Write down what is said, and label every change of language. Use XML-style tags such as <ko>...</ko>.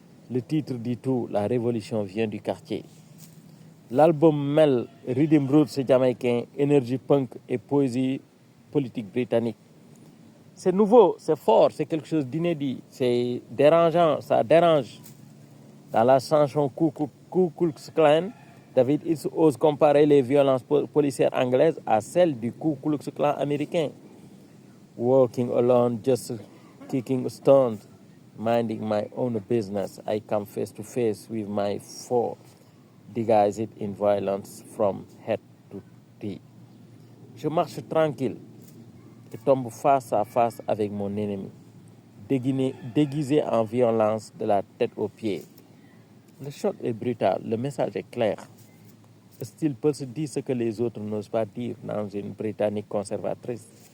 <fr>Le titre dit tout, la révolution vient du quartier. L'album mêle rhythm roots jamaïcain, énergie punk et poésie politique britannique. C'est nouveau, c'est fort, c'est quelque chose d'inédit, c'est dérangeant, ça dérange. Dans la chanson Ku Klux Klan, David Hicks ose comparer les violences policières anglaises à celles du Ku Klux Klan américain.</fr> <en>Walking alone, just kicking stones, minding my own business, I come face to face with my foe, disguised in violence from head to toe.</en> <fr>Je marche tranquille et tombe face à face avec mon ennemi, déguisé en violence de la tête aux pieds. Le choc est brutal, le message est clair. Steel Pulse dit ce que les autres n'osent pas dire dans une Britannique conservatrice.</fr>